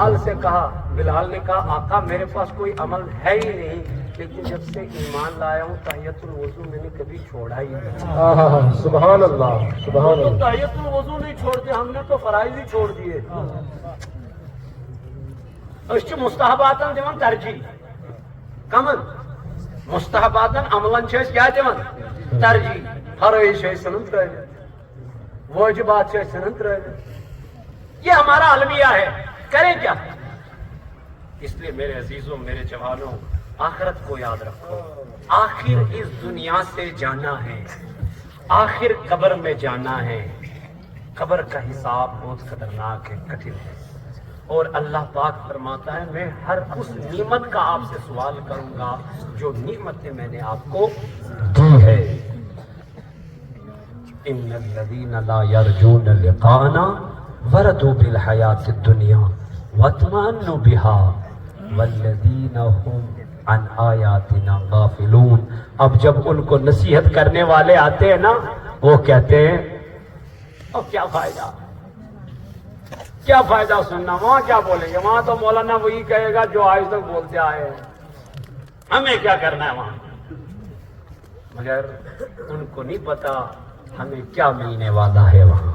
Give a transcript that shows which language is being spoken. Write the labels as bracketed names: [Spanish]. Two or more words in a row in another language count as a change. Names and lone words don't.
[Urdu] بلال نے کہا آقا میرے پاس کوئی عمل ہے ہی نہیں، لیکن جب سے ایمان لایا ہوں [Arabic] تحیت الوضو [Urdu] میں نے کبھی چھوڑا ہی نہیں. [Arabic] سبحان اللہ سبحان [Urdu] تو اللہ. [Arabic] تحیت الوضو [Urdu] نہیں چھوڑتے, ہم نے تو فرائض ہی چھوڑ دیے. [Kashmiri] اس چھ مستحباتن دیوان ترجیح, کمن مستحباتن عملن چھ اس کیا دیوان ترجیح. فرائض چھ سنن ترائے, واجبات چھ سنن ترائے. [Urdu] یہ ہمارا المیہ ہے, کریں کیا؟ اس لیے میرے عزیزوں, میرے جوانوں, آخرت کو یاد رکھو. آخر اس دنیا سے جانا ہے, آخر قبر میں جانا ہے. قبر کا حساب بہت خطرناک ہے, کٹھن ہے. اور اللہ پاک فرماتا ہے میں ہر اس نعمت کا آپ سے سوال کروں گا جو نعمتیں میں نے آپ کو دی ہے. [Arabic] ان الذین لا یرجون لقاءنا وردوا بالحیات الدنیا واطمأنوا بها والذین هم عن آیاتنا غافلون. [Urdu] اب جب ان کو نصیحت کرنے والے آتے ہیں نا, وہ کہتے ہیں اور کیا فائدہ, کیا فائدہ سننا, وہاں کیا بولیں گے, وہاں تو مولانا وہی کہے گا جو آج تک بولتے آئے ہیں, ہمیں کیا کرنا ہے وہاں. مگر ان کو نہیں پتا ہمیں کیا ملنے والا ہے وہاں.